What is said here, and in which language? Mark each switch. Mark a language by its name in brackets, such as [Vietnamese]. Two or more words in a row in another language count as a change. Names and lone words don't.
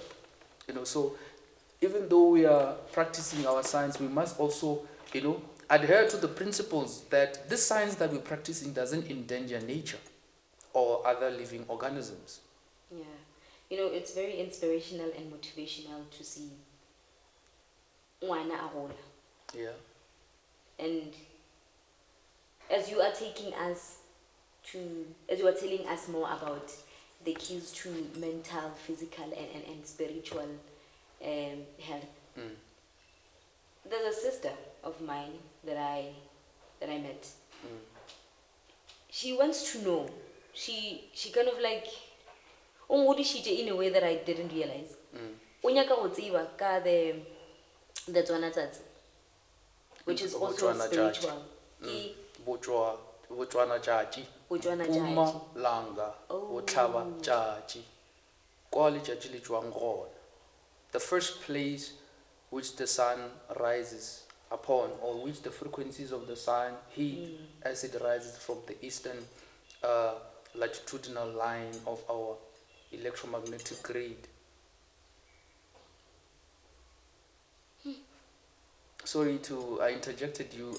[English] So even though we are practicing our science, we must also, adhere to the principles that this science that we're practicing doesn't endanger nature or other living organisms. Yeah. It's very inspirational and motivational to see [Northern Sotho] ngwana a gola. [English] Yeah. And as you are telling us more about the keys to mental, physical, and spiritual health, there's a sister of mine that I met. She wants to know. She kind of like in a way that I didn't realize. [Northern Sotho] Unyaka go tseba ka the Tswana tsatsi, [English] which is also Botswana spiritual. [Northern Sotho] Botswana tšatši, Botswana puma tšatši. langa, [English] Oh. [Northern Sotho] botlhaba tšatši, kwa letšatši le tšwang gona. [English] The first place which the sun rises upon, or which the frequencies of the sun heat as it rises from the eastern latitudinal line of our electromagnetic grid. Sorry I interjected you.